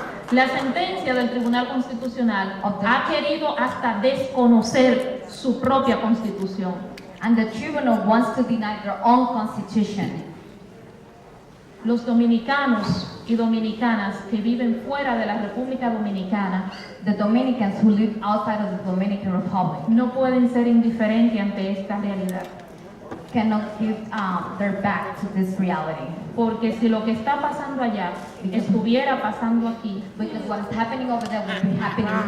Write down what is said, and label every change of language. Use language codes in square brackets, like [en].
[es] La sentencia del Tribunal Constitucional ha querido hasta desconocer su propia constitución. [en] And the tribunal wants to deny their own constitution. [es] Los dominicanos y dominicanas que viven fuera de la República Dominicana [en] The Dominicans who live outside of the Dominican Republic [es] no pueden ser indiferentes ante esta realidad. [en] cannot give their back to this reality. [es] Porque si lo que está pasando allá estuviera pasando aquí, [en] Because what is happening over there will be happening